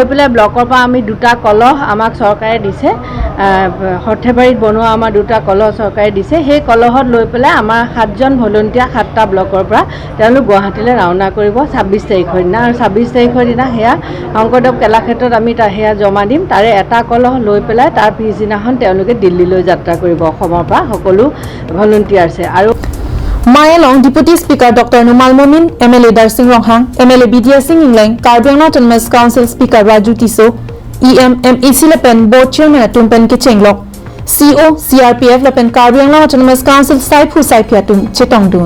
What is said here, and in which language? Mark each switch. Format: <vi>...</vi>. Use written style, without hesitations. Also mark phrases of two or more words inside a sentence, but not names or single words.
<as>পেলে ব্লকৰ পৰা আমি দুটা কলহ আমাক চৰকাৰে দিছে হৰ্থেবাৰীত বনোৱা আমাৰ দুটা কলহ চৰকাৰে দিছে সেই কলহত লৈ পেলে আমাৰ 7জন ভলন্টিয়াৰ 7টা ব্লকৰ পৰা তেওঁলোক গুৱাহাটীলৈ ৰাওনা কৰিব 26 তাৰিখৰ দিনা আৰু 26 তাৰিখৰ দিনা হেয়া শংকৰদেৱ কলাক্ষেত্ৰত আমি হেয়া জমা দিম তাৰে এটা কলহ লৈ পেলে তাৰ পিছদিনাখন তেওঁলোকে দিল্লীলৈ যাত্ৰা কৰিব অসমৰ পৰা সকলো ভলন্টিয়াৰছে আৰু</as> <mjw>Mayalong Deputy Speaker Dr. Numal Momin, MLA Darsing Ronghang, MLA Bidya Singh Ingleng, Karbi Anglong Autonomous Council Speaker Raju Tiso, MEC Lepen Board Chairman Atum Pen Kechenglok, CO CRPF Lepen Karbi Anglong Autonomous Council Saipu Saipiatum Chetongdun.</mjw>